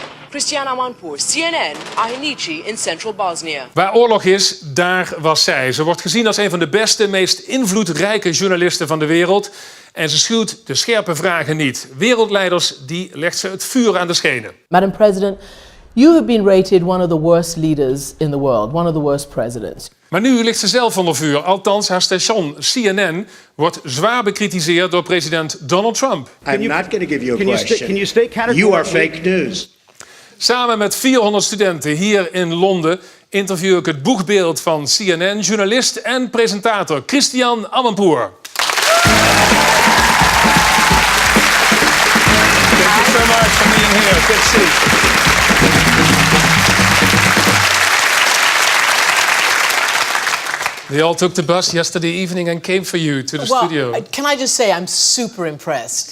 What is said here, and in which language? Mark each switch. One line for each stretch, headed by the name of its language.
English: Christiane Amanpour, CNN, Ahinici in Central Bosnia.
Dutch: Waar oorlog is, daar was zij. Ze wordt gezien als een van de beste, meest invloedrijke journalisten van de wereld. En ze schuwt de scherpe vragen niet. Wereldleiders, die legt ze het vuur aan de schenen.
English: Madam President, you have been rated one of the worst leaders in the world, one of the worst presidents.
Dutch: Maar nu ligt ze zelf onder vuur. Althans, haar station CNN wordt zwaar bekritiseerd door president Donald Trump.
English: I'm not going to give you a question. You are fake news.
Dutch: Samen met 400 studenten hier in Londen interview ik het boegbeeld van CNN, journalist en presentator Christiane Amanpour.
English: Thank you so much for being here. Good to see. They all took the bus yesterday evening and came for you to the studio. Can I just say I'm super impressed.